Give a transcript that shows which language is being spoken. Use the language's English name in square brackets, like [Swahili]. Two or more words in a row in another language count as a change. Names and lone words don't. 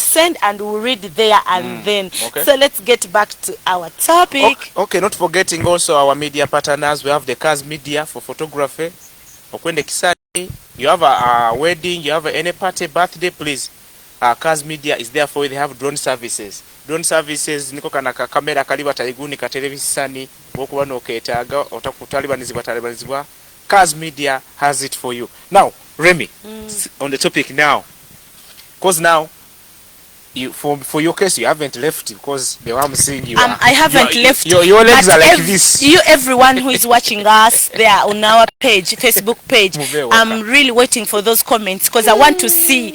[English] You send, and we'll read there and then. So let's get back to our topic. Okay, not forgetting also our media partners. We have the Cars Media for photography. You have a wedding, you have any party, birthday, please. Cars Media is there for you. They have drone services. Drone services [Tooro] niko kana kamera kaliba taiguni ka televisani wokuba no ketaga otakutalibanizibwa. [English] Cars Media has it for you. Now, Remy, on the topic now, because now you for your case you haven't left because the way I'm seeing you I haven't left. Your legs but are like this. Everyone who is watching us there on our page, Facebook page, I'm really waiting for those comments because I want to see.